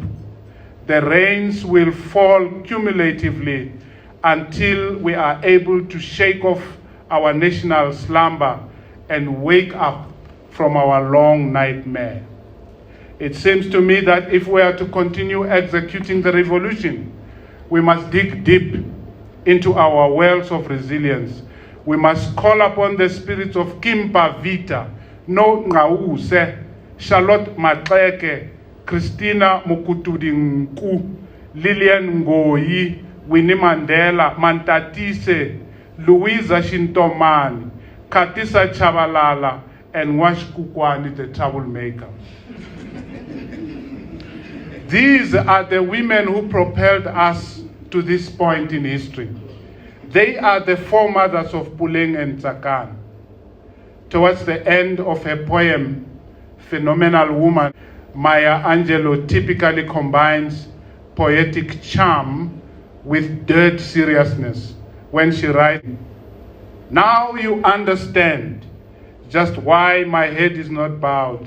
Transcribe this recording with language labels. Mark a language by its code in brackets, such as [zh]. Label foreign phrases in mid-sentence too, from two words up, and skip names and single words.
[en] The rains will fall cumulatively until we are able to shake off our national slumber and wake up from our long nightmare. It seems to me that if we are to continue executing the revolution, we must dig deep into our wells of resilience. We must call upon the spirits of Kimpa Vita, No Ngause, Charlotte Maxeke, Christina Mukutudinku, Lillian Ngoyi, Winnie Mandela, Mantatise, Louisa Shintomani, Katisa Chabalala, and Wash Kukwani, the troublemaker. These are the women who propelled us to this point in history. They are the foremothers of Puleng and Tsakani. Towards the end of her poem, Phenomenal Woman, Maya Angelou typically combines poetic charm with dead seriousness when she writes, "Now you understand just why my head is not bowed.